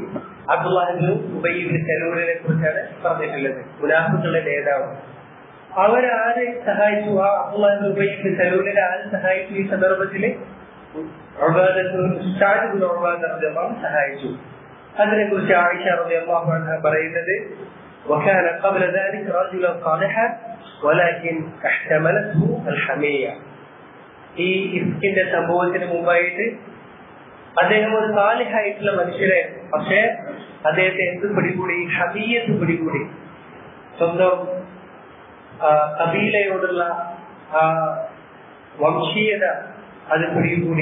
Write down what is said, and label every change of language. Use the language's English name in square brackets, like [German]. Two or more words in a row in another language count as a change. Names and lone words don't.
[Malayalam] അബ്ദുല്ലാഹി ഇബ്നു ഉബയ്യ് ഇബ്നു സലൂലിനെ കുറിച്ചാണ് പറഞ്ഞിട്ടുള്ളത്, മുനാഫിഖുകളുടെ നേതാവ്. അവരാരെ സഹായിച്ചു? ആ അബ്ദുല്ലാഹി ഇബ്നു ഉബയ്യ് ഇബ്നു സലൂലിനെ ആര് സഹായിച്ചു? ഈ സന്ദർഭത്തില് സഅദ് ഇബ്നു ഉബാദ [Arabic] رضي الله عنه [Malayalam] സഹായിച്ചു. അതിനെ കുറിച്ച് ആയിഷ [Arabic] رضي الله عنها [Malayalam] പറയുന്നത്, [Arabic] وكان قبل ذلك رجلا صالحا ولكن احتملته الحمية. [Malayalam] ഈ ഇഫ്കിന്റെ സംഭവത്തിന് മുമ്പായിട്ട് അദ്ദേഹം ഒരു സാലിഹായിട്ടുള്ള മനുഷ്യരായിരുന്നു. പക്ഷേ അദ്ദേഹത്തെ എന്ത് പിടികൂടി? ഹമിയത്ത് പിടികൂടി. സ്വന്തം കബീലയോടുള്ള വംശീയത അത് പിടികൂടി.